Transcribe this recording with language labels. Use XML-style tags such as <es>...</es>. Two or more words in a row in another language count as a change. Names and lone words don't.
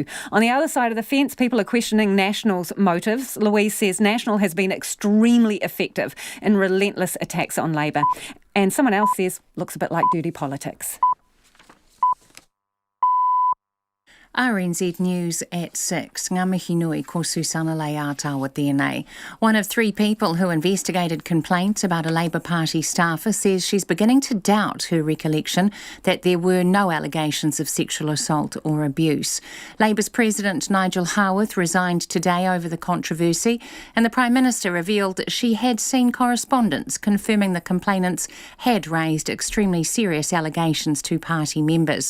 <en>On the other side of the fence, people are questioning National's motives. Louise says National has been extremely effective in relentless attacks on Labour. And someone else says, looks a bit like dirty politics. RNZ News at 6.</en> <mi>Ngā mihi nui ko Susana Ihumātao tēnei.</mi> <en>One of 3 people who investigated complaints about a Labour Party staffer says she's beginning to doubt her recollection that there were no allegations of sexual assault or abuse. Labour's President Nigel Haworth resigned today over the controversy, and the Prime Minister revealed she had seen correspondence confirming the complainants had raised extremely serious allegations to party members.</en>